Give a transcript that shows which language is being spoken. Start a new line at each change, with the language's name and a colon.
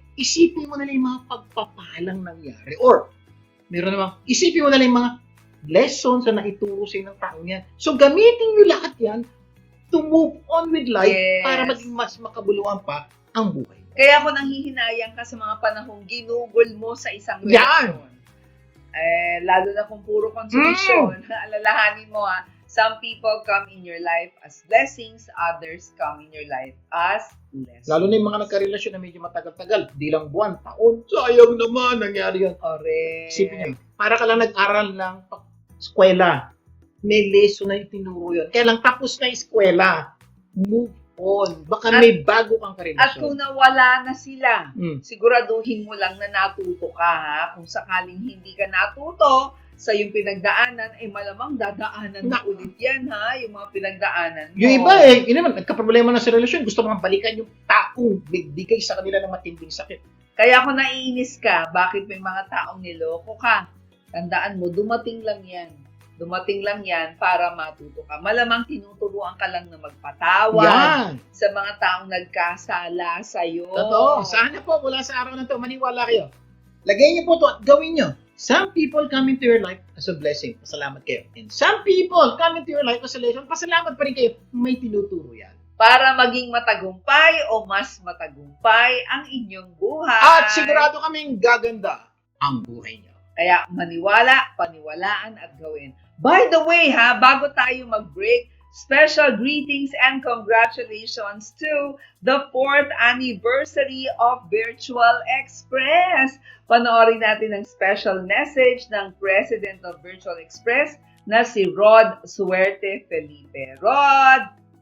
Filipino: Isipin mo na lang yung mga pagpapalang nangyari. Or, meron namang, isipin mo na lang yung mga lessons na naituro sa ng taong yan. So, gamitin nyo lahat yan
English: to move on with life Yes.
Filipino: para maging mas makabuluhan pa ang buhay. Kaya ako nanghihinayang ka sa mga panahong ginugol mo sa isang Yan. relasyon. Lalo na kung puro konsolasyon, alalahanin mo
English: some people come in your life as blessings, others come in your life as lessons.
Filipino: Lalo na yung mga nagkarelasyon na medyo matagal-tagal, di lang buwan, taon. Sayang naman, nangyari yan.
English: Correct.
Filipino: Isipin nyo, para ka lang nag-aral ng eskwela. May lesson na itinuro yun. Kaya lang tapos na eskwela. Move on. Baka may bago kang At karelasyon. kung nawala na sila, Mm. siguraduhin mo lang na natuto ka, ha? Kung sakaling hindi ka natuto sa yung pinagdaanan, malamang dadaanan na ulit yan, ha? Yung mga pinagdaanan mo. Yung iba yun naman, nagka-problema na sa relasyon, gusto mo balikan yung taong nagbigay sa kanila ng matinding sakit. Kaya kung naiinis ka, bakit may mga taong niloko ka? Tandaan mo, dumating lang yan. Dumating lang yan para matuto ka. Malamang tinuturuan ka lang na magpatawad Yan. sa mga taong nagkasala sa'yo. Totoo. Sana po, mula sa araw na to, maniwala kayo. Lagay niyo po to at gawin niyo.
English: Some people come into your life as a blessing.
Filipino: Pasalamat kayo.
English: And some people come into your life as a lesson.
Filipino: Pasalamat pa rin kayo. May tinuturo yan. Para maging matagumpay o mas matagumpay ang inyong buhay. At sigurado kaming gaganda ang buhay niyo. Kaya maniwala, paniwalaan at gawin.
English: By the way,
Filipino: bago tayo mag-break,
English: special greetings and congratulations to the 4th anniversary of Virtual Express.
Filipino: Panoorin natin ang special message ng President of Virtual Express na si Rod Suerte Felipe. Rod!